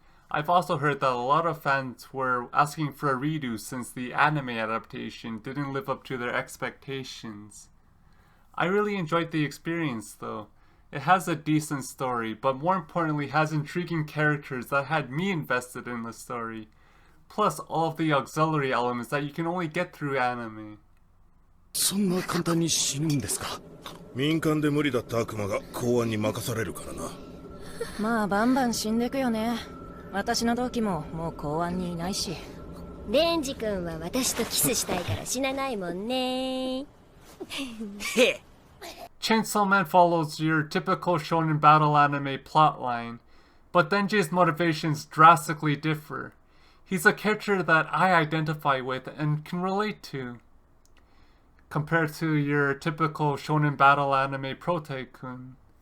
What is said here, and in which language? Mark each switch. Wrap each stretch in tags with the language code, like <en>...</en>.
<en>I've also heard that a lot of fans were asking for a redo since the anime adaptation didn't live up to their expectations. I really enjoyed the experience though. It has a decent story, but more importantly has intriguing characters that had me invested in the story, plus all of the auxiliary elements that you can only get through anime.</en> <ja>そんな簡単に死ぬんですか民間で無理だった悪魔が公安に任されるからなまあバンバン死んでくよね私の同期ももう公安にいないしデンジ君は私とキスしたいから死なないもんね</ja> <en>Chainsaw Man follows your typical shonen battle anime plotline, but Denji's motivations drastically differ. He's a character that I identify with and can relate to. Compared to your typical shonen battle anime Protaikun.</en>